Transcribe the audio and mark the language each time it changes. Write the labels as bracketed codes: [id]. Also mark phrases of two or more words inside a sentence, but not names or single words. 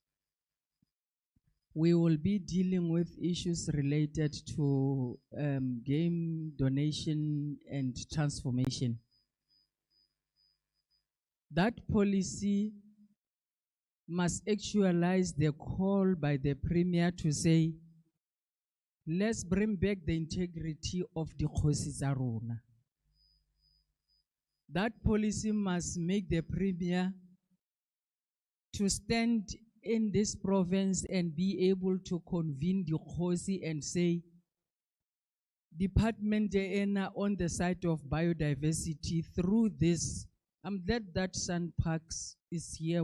[en] We will be dealing with issues related to game donation and transformation. That policy must actualize the call by the Premier to say, let's bring back the integrity of the [tn] Kgosi tsa rona. [en] That policy must make the Premier to stand in this province and be able to convene the Kgosi and say, Department on the side of biodiversity, through this, I'm glad that Sun Parks is here.